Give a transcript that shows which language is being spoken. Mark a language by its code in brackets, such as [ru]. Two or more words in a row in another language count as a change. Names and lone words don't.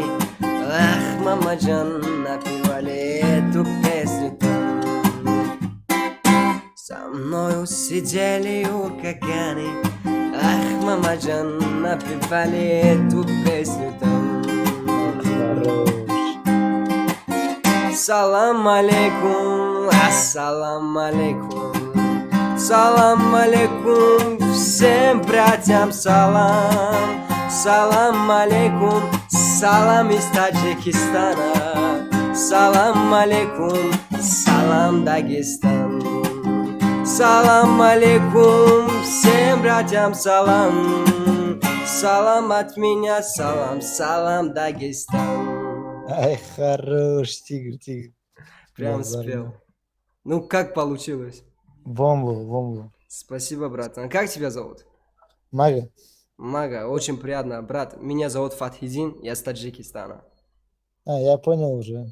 [ru] Ах, мамаджан, напевали эту песню там. Со мною сидели уркаганы. Ах, мамаджан, напевали эту песню там. Хорош. [ar] سلام عليكم، السلام عليكم. سلام عليكم, [ru] всем братьям салам. [ar] سلام عليكم، سلام من طاجيكستان. سلام عليكم، سلام داغستان. سلام عليكم, [ru] всем братьям салам. Салам от меня, [ar] سلام، سلام داغستان. Ай, [ru] хорош, тигр. Прям Базарный. спел. Ну, как получилось? Бомбу. Спасибо, брат. А как тебя зовут? Мага. Мага, очень приятно. Брат, меня зовут Фатхидин, я с Таджикистана. Я понял уже.